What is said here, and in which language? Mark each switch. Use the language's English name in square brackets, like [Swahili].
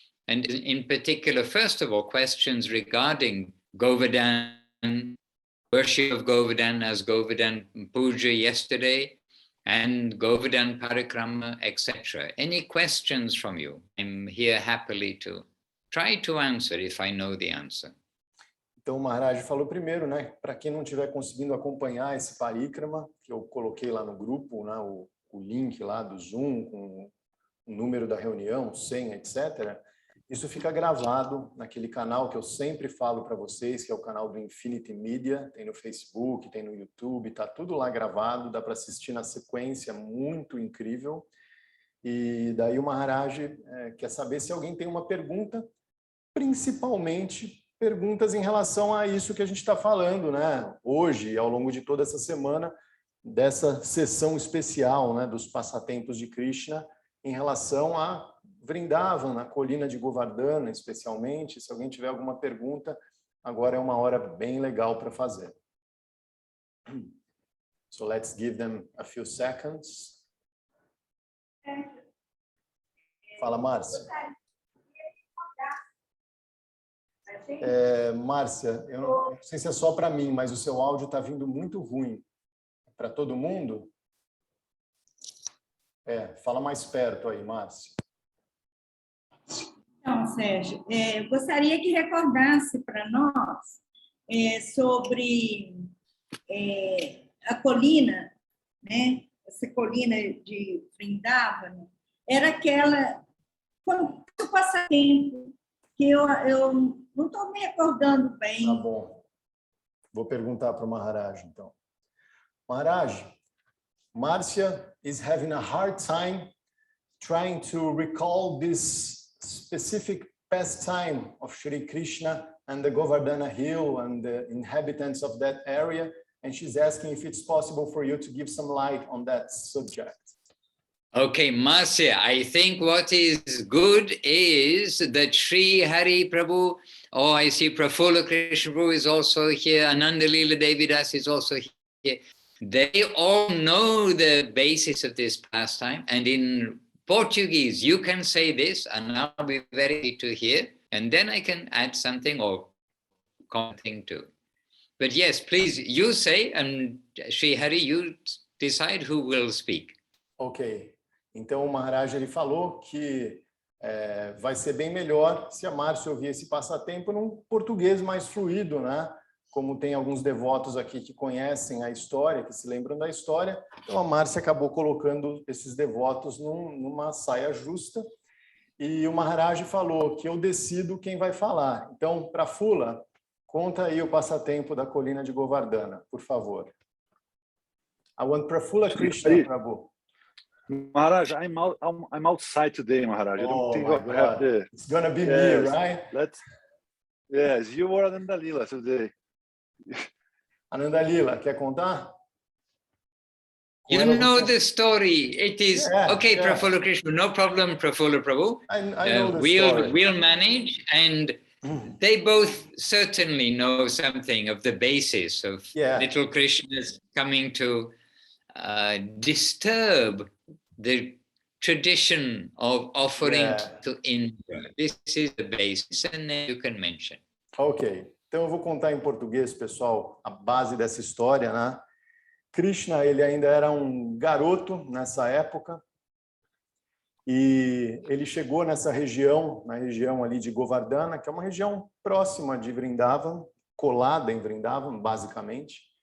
[English] And in particular, first of all, questions regarding Govardhan, worship of Govardhan as Govardhan Puja yesterday, and Govardhan Parikrama, etc. Any questions from you? I'm here happily to try to answer if I know the answer. [Portuguese] Então, o Maharaj falou primeiro, né? Para quem não estiver conseguindo acompanhar esse parikrama, que eu coloquei lá no grupo, né? O link lá do Zoom, com o número da reunião, senha, etc. Isso fica gravado naquele canal que eu sempre falo para vocês, que é o canal do Infinity Media, tem no Facebook, tem no YouTube, tá tudo lá gravado, dá para assistir na sequência, muito incrível. E daí o Maharaj quer saber se alguém tem uma pergunta, principalmente perguntas em relação a isso que a gente está falando, né? Hoje, ao longo de toda essa semana, dessa sessão especial, né, dos passatempos de Krishna, em relação a Vrindavan, na colina de Govardhana, especialmente. Se alguém tiver alguma pergunta, agora é uma hora bem legal para fazer. [English] So let's give them a few seconds. [Portuguese] Fala, Márcia. Márcia, eu não sei se é só para mim, mas o seu áudio está vindo muito ruim. Para todo mundo? Fala mais perto aí, Márcia. Então, Sérgio, gostaria que recordasse para nós sobre a colina, né? Essa colina de Vrindavan, era aquela o passatempo que eu não estou me recordando bem. Tá bom. Vou perguntar para o Maharaj, então. [English] Maharaj, Márcia is having a hard time trying to recall this specific pastime of Shri Krishna and the Govardhana Hill and the inhabitants of that area, and she's asking if it's possible for you to give some light on that subject. Okay, Marcia, I think what is good is that Sri Hari Prabhu, I see Prafula Krishna Prabhu is also here, Ananda Leela Devidas is also here. They all know the basis of this pastime, and in Portuguese, you can say this, and I'll be very happy to hear, and then I can add something or commenting too. But yes, please, you say, and Sri Hari, you decide who will speak. Ok. [Portuguese] Então o Maharaj ele falou que vai ser bem melhor se a Márcia ouvir esse passatempo num português mais fluido, né? Como tem alguns devotos aqui que conhecem a história, que se lembram da história, então a Márcia acabou colocando esses devotos numa saia justa. E o Maharaj falou que eu decido quem vai falar. Então, para Fula, conta aí o passatempo da colina de Govardhana, por favor. [English] I want Prafula Krishna, Prabhu. Maharaj, I'm outside today, Maharaj. I don't think I have the... It's gonna be me, right? Yes, you were Ananda Lila today. [Portuguese] Ananda Lila, quer contar? [English] You know the story. It is okay, Prafula Krishna. No problem, Prafula Prabhu. I know the story. We'll manage, and they both certainly know something of the basis of little Krishna's coming to disturb the tradition of offering to Indra. This is the basis, and then you can mention. [Portuguese] Ok, então eu vou contar em português, pessoal, a base dessa história, né? Krishna, ele ainda era um garoto nessa época, e ele chegou nessa região, na região ali de Govardhana, que é uma região próxima de Vrindavan, colada em Vrindavan, basicamente,